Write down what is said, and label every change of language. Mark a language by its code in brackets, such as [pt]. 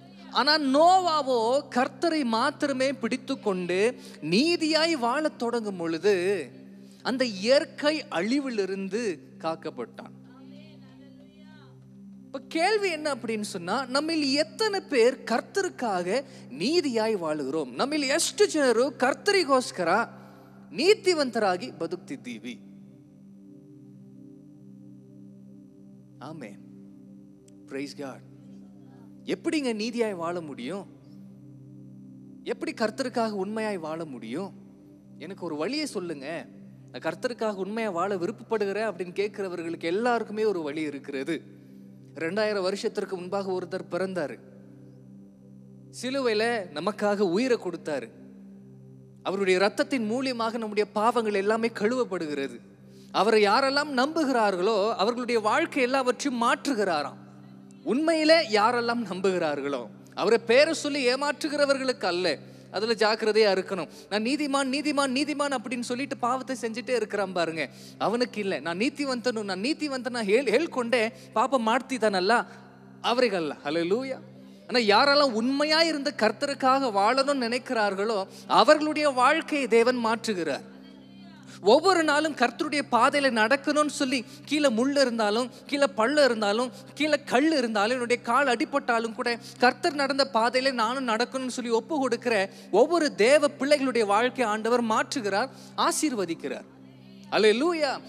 [ta] ஆனா நோவாவோ கர்த்தரை மாத்திரமே பிடித்து கொண்டு நீதியாய் வாழத் தொடங்கும் பொழுது அந்த இயற்கை அழிவிலிருந்து காக்கப்பட்டான். இப்ப கேள்வி என்ன அப்படின்னு சொன்னா, நம்மில் எத்தனை பேர் [kn] ಕರ್ತರಿಗಾಗಿ ನೀತಿಯಾಗಿ [ta] ವಾಳುகிறோம்? [kn] நம்மில் ಎಷ್ಟು ಜನರು ಕರ್ತರಿಗೋಸ್ಕರ ನೀತಿವಂತರಾಗಿ ಬದುಕ್ತಿದ್ದೀವಿ? [ta] ஆமென். [en] Praise God. [ta] எப்படிங்க நீதியாய் வாழ முடியும்? எப்படி கர்த்தருக்காக உண்மையாய் வாழ முடியும்? எனக்கு ஒரு வழியை சொல்லுங்க. நான் கர்த்தருக்காக உண்மையா வாழ விருப்பப்படுகிறேன் அப்படின்னு கேட்கிறவர்களுக்கு எல்லாருக்குமே ஒரு வழி இருக்கிறது. 2000 வருஷத்திற்கு முன்பாக ஒருத்தர் பிறந்தாரு, சிலுவையில நமக்காக உயிரை கொடுத்தாரு. அவருடைய இரத்தத்தின் மூலியமாக நம்முடைய பாவங்கள் எல்லாமே கழுவப்படுகிறது. அவரை யாரெல்லாம் நம்புகிறார்களோ அவர்களுடைய வாழ்க்கை எல்லாவற்றையும் மாற்றுகிறாராம். உண்மையிலே யாரெல்லாம் நம்புகிறார்களோ, அவரை பேரை சொல்லி ஏமாற்றுகிறவர்களுக்கு அல்ல. அதுல ஜாக்கிரதையா இருக்கணும். நான் நீதிமான் நீதிமான் நீதிமான் அப்படின்னு சொல்லிட்டு பாவத்தை செஞ்சுட்டே இருக்கிறான் பாருங்க, அவனுக்கு இல்லை. [kn] நான் நீதிವಂತನ ಹೇಳ್ಕೊಂಡೆ ಪಾಪ ಮಾಡ್ತಿದ್ದಾನಲ್ಲ ಅವರಿಗಲ್ಲ. [ta] ஹல்லேலூயா. ஆனா யாரெல்லாம் உண்மையா இருந்து கர்த்தருக்காக வாழணும்னு நினைக்கிறார்களோ அவர்களுடைய வாழ்க்கையை தேவன் மாற்றுகிறார். ஒவ்வொரு நாளும் கர்த்தருடைய பாதையில நடக்கணும்னு சொல்லி கீழே முள் இருந்தாலும், கீழே பள்ளம் இருந்தாலும், கீழே கல் இருந்தாலும், என்னுடைய கால் அடிபட்டாலும் கூட கர்த்தர் நடந்த பாதையில நானும் நடக்கணும்னு சொல்லி ஒப்பு கொடுக்கிற ஒவ்வொரு தேவ பிள்ளைகளுடைய வாழ்க்கை ஆண்டவர் மாற்றுகிறார், ஆசீர்வதிக்கிறார். அல்லேலூயா.